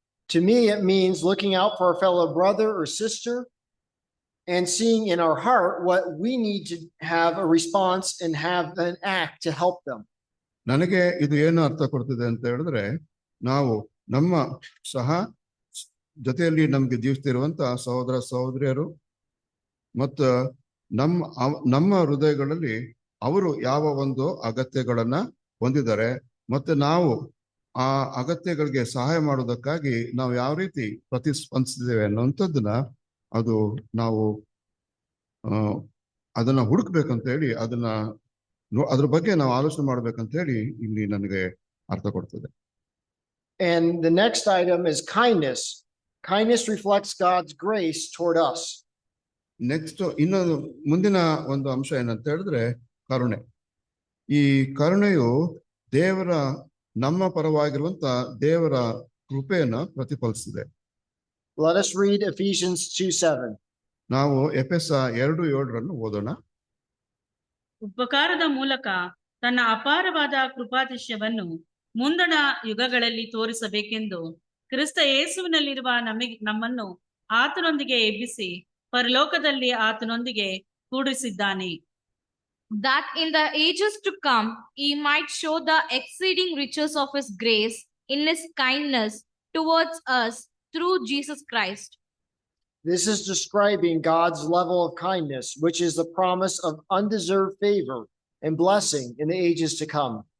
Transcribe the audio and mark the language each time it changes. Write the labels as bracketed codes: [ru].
[en] To me, it means looking out for a fellow brother or sister and seeing in our heart what we need to have a response and have an act to help them. [kn] ನನಗೆ ಇದು ಏನು ಅರ್ಥ ಕೊಡ್ತಿದೆ ಅಂತ ಹೇಳಿದ್ರೆ ನಾವು ನಮ್ಮ ಸಹ ಜೊತೆಯಲ್ಲಿ ನಮ್ಗೆ ಜೀವಿಸ್ತಿರುವಂತ ಸಹೋದರ ಸಹೋದರಿಯರು ಮತ್ತು ನಮ್ಮ ಹೃದಯಗಳಲ್ಲಿ ಅವರು ಯಾವ ಒಂದು ಅಗತ್ಯಗಳನ್ನ ಹೊಂದಿದ್ದಾರೆ ಮತ್ತೆ ನಾವು ಆ ಅಗತ್ಯಗಳಿಗೆ ಸಹಾಯ ಮಾಡೋದಕ್ಕಾಗಿ ನಾವು ಯಾವ ರೀತಿ ಪ್ರತಿಸ್ಪಂದಿಸಿದ್ದೇವೆ ಅನ್ನುವಂಥದ್ದನ್ನ ಅದು ನಾವು ಅದನ್ನ ಹುಡುಕ್ಬೇಕಂತ ಹೇಳಿ ಅದ್ರ ಬಗ್ಗೆ ನಾವು ಆಲೋಚನೆ ಮಾಡ್ಬೇಕಂತ ಹೇಳಿ ಇಲ್ಲಿ ನನಗೆ ಅರ್ಥ ಕೊಡ್ತದೆ. [en] And the next item is kindness. Kindness reflects God's grace toward us. [kn] Next ಇನ್ನೊಂದು ಮುಂದಿನ ಒಂದು ಅಂಶ ಏನಂತ ಹೇಳಿದ್ರೆ ಕರುಣೆ. ಈ ಕರುಣೆಯು ನಮ್ಮ ಪರವಾಗಿರುವಂತ ದೇವರ ಕೃಪೆಯನ್ನ ಪ್ರತಿಫಲಿಸಿದೆ. [en] Let us read Ephesians 2:7. [kn] ನಾವು ಎಫೆಸ 2:7 ಓದೋಣ. ಉಪಕಾರದ ಮೂಲಕ ತನ್ನ ಅಪಾರವಾದ ಕೃಪಾತಿಶಯವನ್ನು ಮುಂದಣ ಯುಗಗಳಲ್ಲಿ ತೋರಿಸಬೇಕೆಂದು ಕ್ರಿಸ್ತ ಯೇಸುವಿನಲ್ಲಿರುವ ನಮ್ಮನ್ನು ಆತನೊಂದಿಗೆ ಎಬ್ಬಿಸಿ ಪರಲೋಕದಲ್ಲಿ ಆತನೊಂದಿಗೆ ಕೂಡಿಸಿದ್ದಾನೆ. [en] That in the ages to come he might show the exceeding riches of his grace in his kindness towards us through Jesus Christ. This is describing God's level of kindness, which is the promise of undeserved favor and blessing in the ages to come.